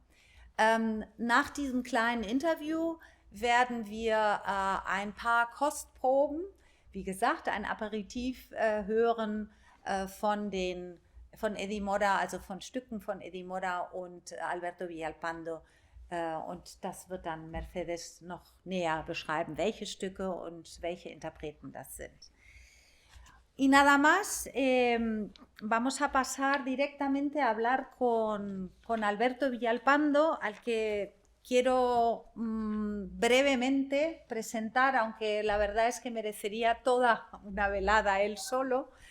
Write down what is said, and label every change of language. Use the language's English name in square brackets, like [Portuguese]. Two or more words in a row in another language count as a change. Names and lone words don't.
[German] Nach diesem kleinen Interview werden wir ein paar Kostproben, wie gesagt, ein Aperitif hören von Eddie Mora, also von Stücken von Eddie Mora und Alberto Villalpando. Und das wird dann Mercedes noch näher beschreiben, welche Stücke und welche Interpreten das sind. [Spanish] Y nada más, vamos a pasar directamente a hablar con Alberto Villalpando, al que quiero brevemente presentar, aunque la verdad es que merecería toda una velada él solo.